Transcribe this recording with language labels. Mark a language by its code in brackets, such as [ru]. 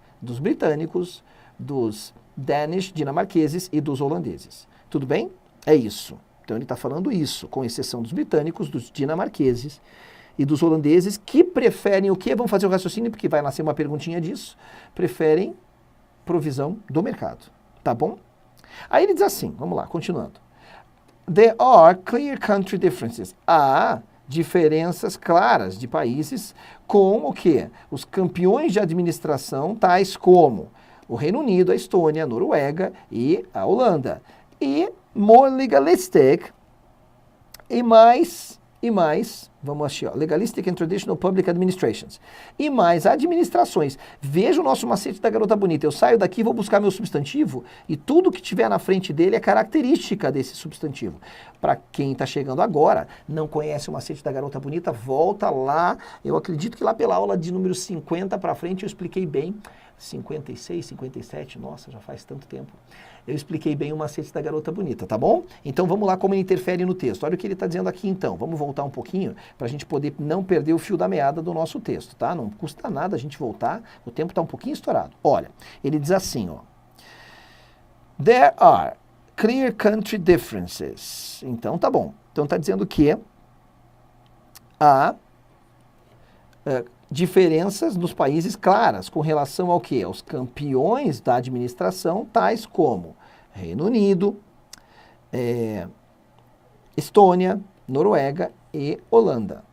[pt] Dos britânicos, dos dinamarqueses e dos holandeses. Tudo bem? É isso. Então ele está falando isso, com exceção dos britânicos, dos dinamarqueses e dos holandeses, que preferem o quê? Vamos fazer o raciocínio, porque vai nascer uma perguntinha disso. Preferem provisão do mercado. Tá bom? Aí ele diz assim, vamos lá, continuando. [en] There are clear country differences. [pt] Há diferenças claras de países com o quê? Os campeões de administração, tais como o Reino Unido, a Estônia, a Noruega e a Holanda. [en] E more legalistic [pt] e mais, vamos achar, ó, [en] legalistic and traditional public administrations. [pt] E mais administrações. Veja o nosso macete da garota bonita. Eu saio daqui, vou buscar meu substantivo e tudo que tiver na frente dele é característica desse substantivo. Para quem está chegando agora, não conhece o macete da garota bonita, volta lá. Eu acredito que lá pela aula de número 50 para frente eu expliquei bem. 56, 57, nossa, já faz tanto tempo. Eu expliquei bem o macete da garota bonita, tá bom? Então vamos lá como ele interfere no texto. Olha o que ele está dizendo aqui então. Vamos voltar um pouquinho para a gente poder não perder o fio da meada do nosso texto, tá? Não custa nada a gente voltar, o tempo está um pouquinho estourado. Olha, ele diz assim, ó. [en] There are clear country differences. [pt] Então tá bom. Então está dizendo que há diferenças nos países claras com relação ao quê? Aos campeões da administração, tais como Reino Unido, Estônia, Noruega e Holanda.